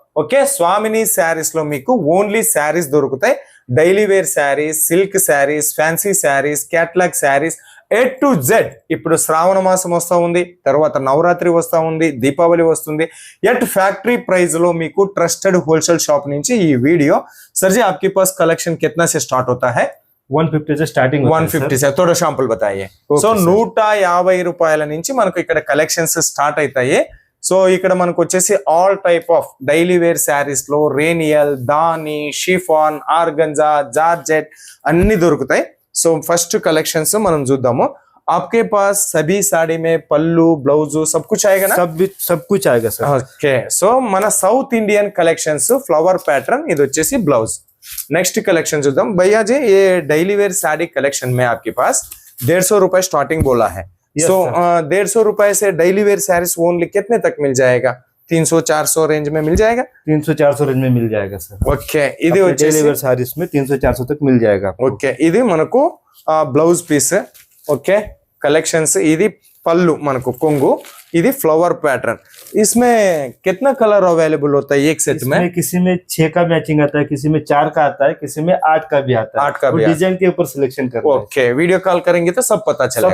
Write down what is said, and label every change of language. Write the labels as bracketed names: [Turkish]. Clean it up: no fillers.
[Telugu] Okay, స్వామిని శారీస్ లో మీకు ఓన్లీ శారీస్ దొరుకుతాయి. Daily wear saris, silk saris, fancy saris, catalogue saris, A to Z. ఇప్పుడు శ్రావణ మాసం వస్తూ ఉంది, తర్వాత నవరాత్రి వస్తూ ఉంది, దీపావళి వస్తుంది. ఎట్ ఫ్యాక్టరీ ప్రైస్ లో మీకు ట్రస్టెడ్ హోల్సేల్ షాప్ నుంచి ఈ వీడియో. [Hindi] सर जी आपके पास कलेक्शन कितना से स्टार्ट होता है? 150 से स्टार्टिंग. 150 से थोड़ा శాంపుల్ बताइए. [Telugu] సో 150 రూపాయల నుంచి మనకు ఇక్కడ కలెక్షన్స్ స్టార్ట్ అవుతాయి. సో ఇక్కడ మనకు వచ్చేసి all type of daily wear saris లో రేనియల్, దాని, షిఫాన్, ఆర్గంజా, జార్జెట్ అన్ని దొరుకుతాయి. సో ఫస్ట్ కలెక్షన్స్ మనం చూద్దాము. [Hindi] आपके पास सभी साड़ी में पल्लू, ब्लाउज सब कुछ आएगा ना? सब कुछ आएगा सर. [Telugu] ఓకే, సో మన south Indian collections flower pattern, ఇది వచ్చేసి బ్లౌజ్. [Hindi] नेक्स्ट कलेक्शन చూద్దాం. भैया जी ये डेली वेयर साड़ी कलेक्शन में आपके पास 150 रुपए स्टार्टिंग बोला है. सो 150 रुपए से डेली वेयर साड़ीज ओनली कितने तक मिल जाएगा? 300-400 रेंज में मिल जाएगा. 300-400 रेंज में मिल जाएगा सर. [Telugu] ఓకే, ఇది వచ్చేసి [Hindi] डेली वेयर साड़ीज में 300-400 तक मिल जाएगा. [Telugu] ఓకే, ఇది మనకు బ్లౌజ్ పీస్. Okay, collections. ఇది పల్లు మనకు కొంగు, ఇది ఫ్లవర్ पैटर्न. [Hindi] इसमें कितना कलर अवेलेबल होता है एक सेट में? किसी में 6 का मैचिंग आता है, किसी में 4 का आता है, किसी में 8 का भी आता है. 8 का भी डिजाइन के ऊपर सिलेक्शन करना है. ఓకే, వీడియో కాల్ కరెంगे तो सब पता चलेगा.